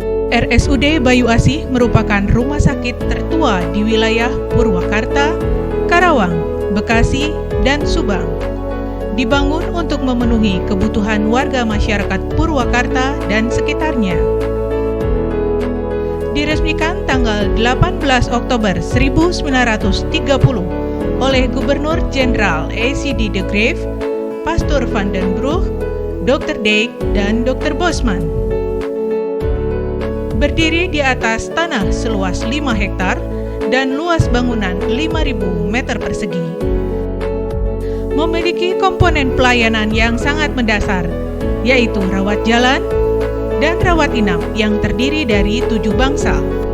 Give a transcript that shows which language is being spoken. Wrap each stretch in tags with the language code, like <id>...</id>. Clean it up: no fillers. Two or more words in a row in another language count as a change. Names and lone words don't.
<id>RSUD Bayu Asih merupakan rumah sakit tertua di wilayah Purwakarta, Karawang, Bekasi, dan Subang. Dibangun untuk memenuhi kebutuhan warga masyarakat Purwakarta dan sekitarnya. Diresmikan tanggal 18 Oktober 1930 oleh Gubernur Jenderal A.C.D. de Graaf, Pastor van den Broek, Dr. Dijk, dan Dr. Bosman. Berdiri di atas tanah seluas 5 hektar dan luas bangunan 5.000 meter persegi. Memiliki komponen pelayanan yang sangat mendasar, yaitu rawat jalan dan rawat inap yang terdiri dari 7 bangsal.</id>